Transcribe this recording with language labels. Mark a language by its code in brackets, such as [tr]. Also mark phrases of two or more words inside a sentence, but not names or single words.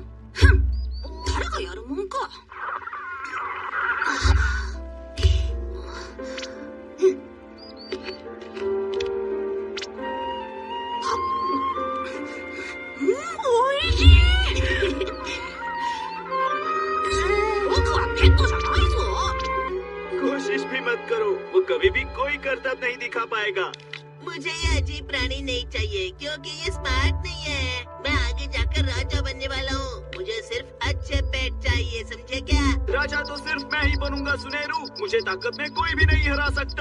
[ja] ふん。誰がやるもんか。おいしい。僕はペットじゃないぞ。 [hi] कोशिश भी मत करो, वो कभी भी कोई करतब नहीं दिखा पाएगा। मुझे ये अजीब प्राणी नहीं चाहिए क्योंकि ये स्मार्ट नहीं है। मैं आगे जाकर राजा बनने वाला हूँ। मुझे सिर्फ अच्छे पेट चाहिए, समझे क्या? राजा तो सिर्फ मैं ही बनूंगा सुनेरू। मुझे ताकत में कोई भी नहीं हरा सकता।